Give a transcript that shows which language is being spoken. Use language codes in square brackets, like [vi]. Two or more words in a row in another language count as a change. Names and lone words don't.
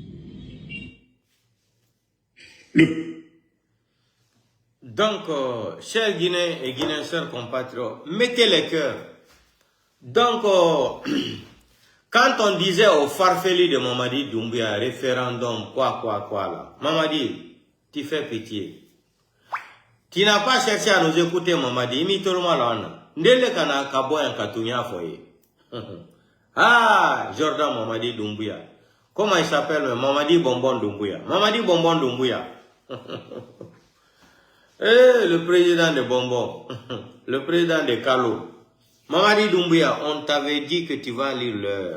[fr] Donc, chers Guinéens et Guinéens, chers compatriotes, mettez les cœurs. Donc, Quand on disait au farfelu de Mamadi Doumbouya, référendum, quoi là, Mamadi, tu fais pitié. Tu n'as pas cherché à nous écouter, Mamadi, imite-le-moi là. [man] Ndele kana kaboya katunya foye. [fr] Ah, Jordan Mamadi Doumbouya. Comment il s'appelle? Mamadi Bonbon Doumbouya. Mamadi Bonbon Doumbouya. Eh, le président de Bonbon. Le président de Kalo. Mamadi Doumbouya, on t'avait dit que tu vas lire l'heure.